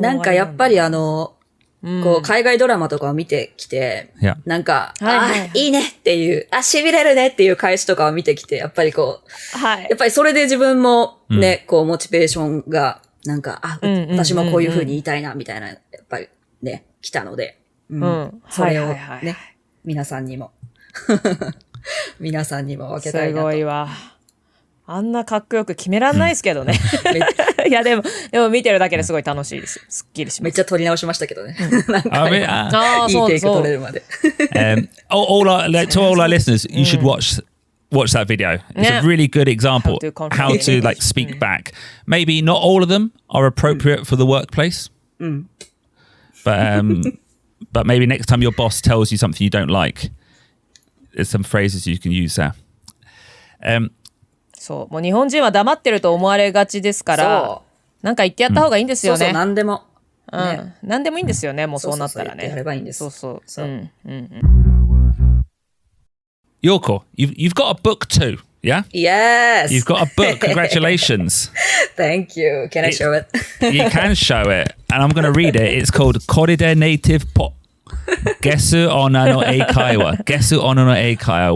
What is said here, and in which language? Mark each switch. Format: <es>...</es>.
<ja>なんかやっぱりこう海外ドラマとかを見てきて、なんか、いいねっていう、痺れるねっていう返しとかを見てきて、やっぱりこう、やっぱりそれで自分もね、こうモチベーションが、なんか、私もこういう風に言いたいな、みたいな、やっぱりね、来たので、それをね、皆さんにも分けたいなと。すごいわ。あんなかっこよく決めらんないですけどね。いやでも見てるだけですごい楽しいです。すっきりします。めっちゃ撮り直しましたけどね。なんかいいテイク撮れるまで。</ja> <en>To all our listeners, you should watch that video. It's a really good example how to like speak back. Maybe not all of them are appropriate for the workplace, but maybe next time your boss tells you something you don't like, there's some phrases you can use there.</en> <ja>そう、もう日本人は黙ってると思われがちですから、なんか言ってやった方がいいんですよね。そう何でも、何でもいいんですよね。もうそうなったらね。やればいいんです。そう。</ja> <en>Yoko, you've got a book too, yeah? Yes. You've got a book. Congratulations. Thank you. Can I show it? You can show it, and I'm going to read it. It's called Koride Native Po.</en> <ja>Gesu Onna no Eikaiwa. Gesu Onna no Eikaiwa.</ja>